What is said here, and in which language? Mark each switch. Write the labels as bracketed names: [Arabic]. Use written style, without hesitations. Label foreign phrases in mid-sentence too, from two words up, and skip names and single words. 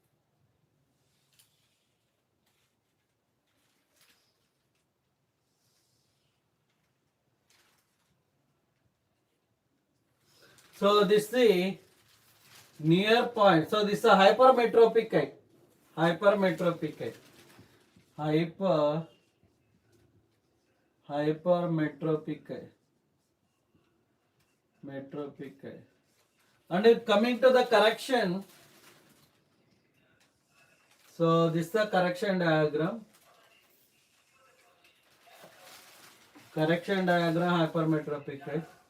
[English] So this is the near point. So this is a hypermetropic eye. Hypermetropic eye. Hypermetropic eye. Metropic eye. And if coming to the correction, so this is the correction diagram. Correction diagram, hypermetropic eye.